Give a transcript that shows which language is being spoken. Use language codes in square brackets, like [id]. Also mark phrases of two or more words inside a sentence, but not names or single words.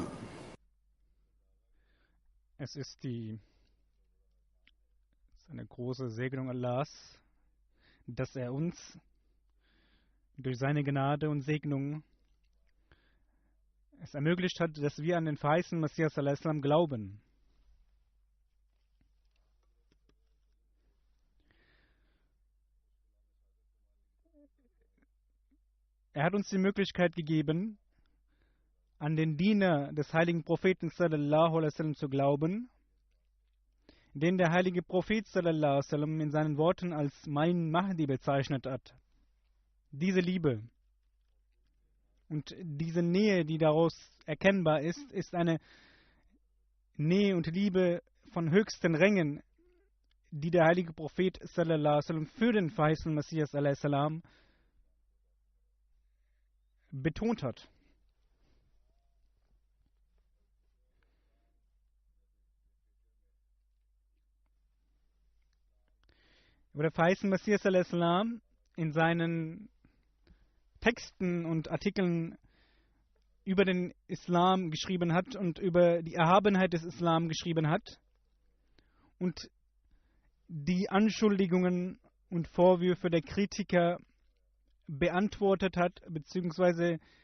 [de] Es ist eine große Segnung Allahs, dass er uns durch seine Gnade und Segnung es ermöglicht hat, dass wir an den verheißenen Messias a.s. glauben. Er hat uns die Möglichkeit gegeben, an den Diener des heiligen Propheten [ar] صلى الله عليه وسلم [de] zu glauben, den der heilige Prophet [ar] صلى الله عليه وسلم [de] in seinen Worten als mein Mahdi bezeichnet hat. Diese Liebe und diese Nähe, die daraus erkennbar ist, ist eine Nähe und Liebe von höchsten Rängen, die der heilige Prophet [ar] صلى الله عليه وسلم [de] für den verheißenen Messias [ar] عليه السلام [de] betont hat. Über der verheißene Messias [ar] عليه السلام [de] in seinen Texten und Artikeln über den Islam geschrieben hat und über die Erhabenheit des Islam geschrieben hat und die Anschuldigungen und Vorwürfe der Kritiker beantwortet hat, beziehungsweise